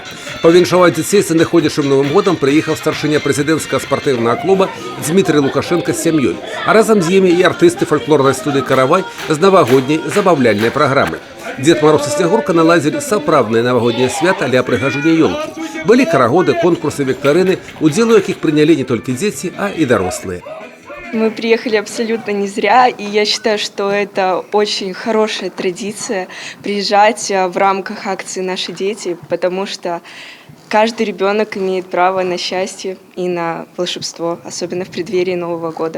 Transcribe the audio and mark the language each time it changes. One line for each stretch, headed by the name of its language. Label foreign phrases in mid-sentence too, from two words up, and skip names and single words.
Belarusian: Павіншаваць дзяцей з надыходзячым Новым годам прыехаў старшыня прэзідэнцкага спартыўнага клуба Дмітрый Лукашенко з сям'ёй, а разам з імі і артысты фальклорнай студыі «Каравай» з навагодняй забаўляльнай праграмы. Дед Мороз і Снягурка наладзілі сапраўднае навагодняе свята ля прыгажуня ёлкі. Былі карагоды, конкурсы, віктарыны, удзел у якіх прынялі не толькі дзеці, а і дарослыя.
Russian: Мы приехали абсолютно не зря, и я считаю, что это очень хорошая традиция приезжать в рамках акции «Наши дети», потому что каждый ребенок имеет право на счастье и на волшебство, особенно в преддверии Нового года.